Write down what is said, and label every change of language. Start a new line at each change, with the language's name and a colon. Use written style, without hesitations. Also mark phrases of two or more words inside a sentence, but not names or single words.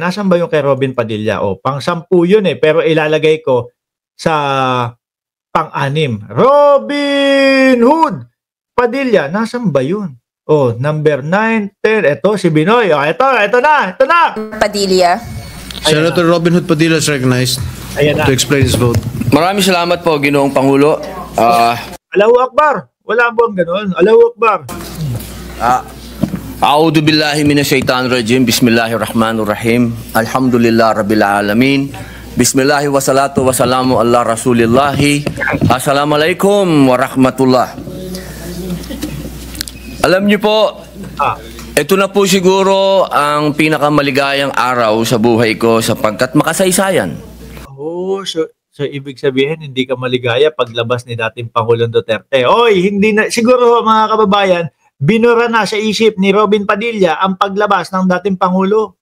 Filipino: Nasaan ba yung kay Robin Padilla? O, pang-10 yun eh, pero ilalagay ko sa pang-6. Robin Hood Padilla, nasaan ba yun? Oh, number 9, 10. Ito, si Binoy. Oh, ito na. Padilla.
English: Senator Robin Hood Padilla is recognized to explain his vote.
Filipino: Maraming salamat po, Ginoong Pangulo.
Arabic: الله أكبر.
Filipino: Wala bang ganun?
Arabic: الله أكبر. أعوذ بالله من الشيطان الرجيم. بسم الله الرحمن الرحيم. الحمد لله رب العالمين. بسم الله والصلاة والسلام على رسول الله. السلام عليكم ورحمة الله.
Filipino: Alam niyo po, ito na po siguro ang pinakamaligayang araw sa buhay ko sapagkat makasaysayan. Oh, so ibig sabihin hindi ka maligaya paglabas ni dating Pangulong Duterte. Oy, hindi na siguro mga kababayan, binura na sa isip ni Robin Padilla ang paglabas ng dating Pangulo.